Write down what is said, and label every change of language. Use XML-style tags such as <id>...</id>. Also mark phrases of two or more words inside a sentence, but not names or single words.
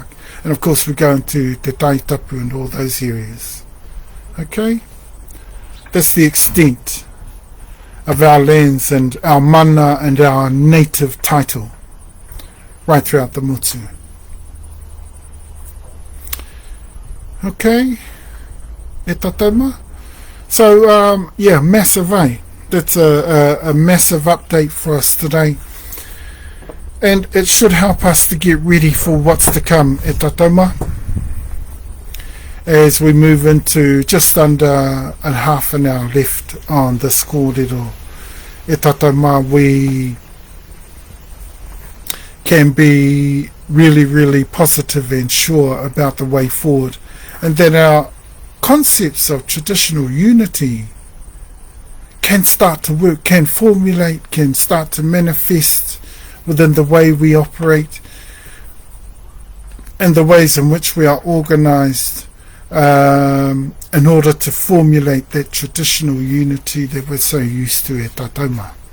<en>And of course we're going to Te Taitapu and all those areas. Okay? That's the extent of our lands and our mana and our native title right throughout the Motu. Okay?</en> <mi>E tatama?</mi> <en>So, massive, eh? That's a massive update for us today. And it should help us to get ready for what's to come,</en> <mi>e tatama,</mi> <en>as we move into just under a half an hour left on this kōrero.</en> <mi>E tatama,</mi> <en>we can be really, really positive and sure about the way forward, and that our concepts of traditional unity can start to work, can formulate, can start to manifest within the way we operate and the ways in which we are organised in order to formulate that traditional unity that we're so used to at Tahumaakaakanuimatua.</en>